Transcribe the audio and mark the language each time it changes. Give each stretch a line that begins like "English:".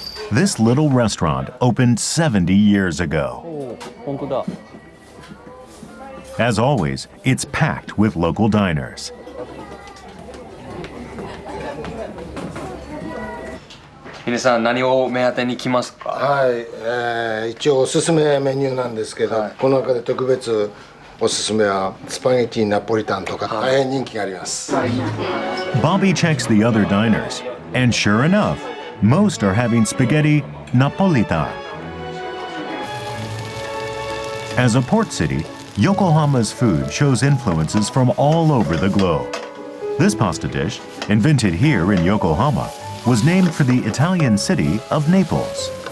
English: This little restaurant opened 70 years ago. As always, it's packed with local diners.
Japanese: Minasan, 何を目当てに来ますか？はい、一応おすすめメニューなんですけど、この中で特別おすすめはスパゲティナポリタンとか大変人気があります。
English: Bobby checks the other diners, and sure enough, most are having spaghetti Napolitan. As a port city, Yokohama's food shows influences from all over the globe. This pasta dish, invented here in Yokohama, was named for the Italian city of Naples.